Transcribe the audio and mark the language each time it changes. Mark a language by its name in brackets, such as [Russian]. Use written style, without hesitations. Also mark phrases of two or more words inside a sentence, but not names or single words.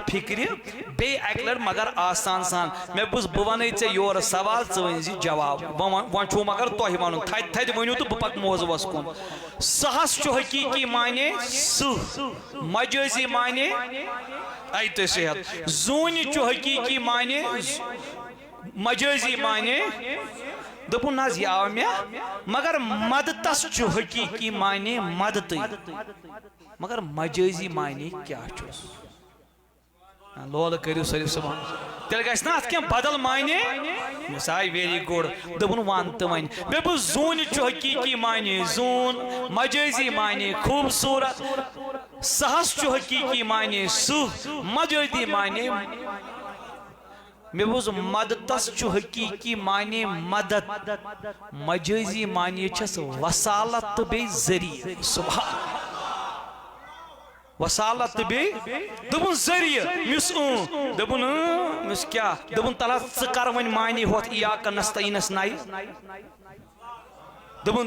[Kashmiri] فکرِ بیٚیہِ اکہِ لٹہِ مگر آسان سان مےٚ بوٗز بہٕ ونے ژےٚ یورٕ سوال ژٕ ؤنۍ زِ جواب وۄنۍ چھُو مگر تۄہہِ وَنُن تھدِ تھدِ ؤنِو تہٕ بہٕ پکہٕ موضوٗعس کُن سہ حظ چھُ حقیقی معنی سہ مجازی معنی اے تُہۍ صحت زوٗنہِ چھُ حقیقی معنی مجازی معنی دپُن نہ حظ یہِ آو مےٚ مگر مدتس چھُ حقیقی معنی مدتٕے مگر مجازی معنی کیا چھُس لولہٕ کٔرِو سٲری صبحن تیٚلہِ گژھِ نا اتھ کینٛہہ بدل معنی مےٚ آے ویری گُڈ دوٚپُن ون تہٕ وۄنۍ مےٚ بوٗز زوٗنہِ چھُ حقیقی معنی زوٗن مجازی معنی خوبصورت سہ حظ چھُ حقیقی معنی سہ مجازی معنی مےٚ بوٗز مدتس چھُ حقیقی معنی مدد مجازی معنی چھس وسالت تہٕ بیٚیہِ ذریعہ سبحان وسالت تہٕ بیٚیہِ دوٚپُن ذریعہ مِس دوٚپُن مِس کیٛاہ دوٚپُن تلہ ژٕ کر وۄنۍ معنی ہوٚتھ [Arabic] ایاک نستعیٖنس [Kashmiri] نَیہِ دوٚپُن